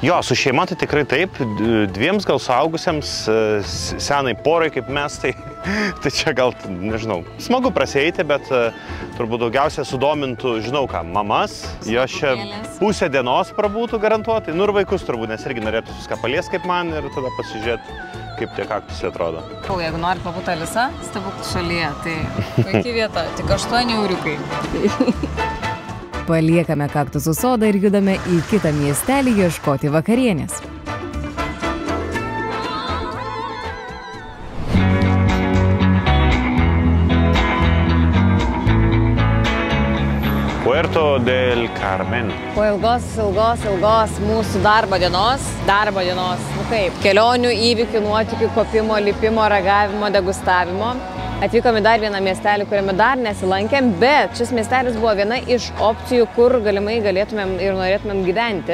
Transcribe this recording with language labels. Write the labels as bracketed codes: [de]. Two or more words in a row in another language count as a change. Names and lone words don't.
[lt] Jo, su šeima tai tikrai taip, dviems gal suaugusiems, senai porai kaip mes, tai čia gal, nežinau, smagu prasieiti, bet turbūt daugiausia sudomintų, žinau ką, mamas, jos čia pusę dienos prabūtų garantuotai, nu ir vaikus turbūt, nes irgi norėtų viską palies kaip man ir tada pasižiūrėti, kaip tie kaktusai atrodo. Jeigu nori pabūti Alisa, stebuklų šalyje, tai puikiai vieta, tik 8 euriukai. Paliekame kaktusų sodą ir judame į kitą miestelį ieškoti vakarienės. Puerto del Carmen. Po ilgos mūsų darbo dienos, nu kaip, kelionių, įvykių, nuotykių, kopimo, lipimo, ragavimo, degustavimo. Atvykome dar vieną miestelį, kuriame dar nesilankėm, bet šis miestelis buvo viena iš opcijų, kur galimai galėtumėm ir norėtumėm gyventi.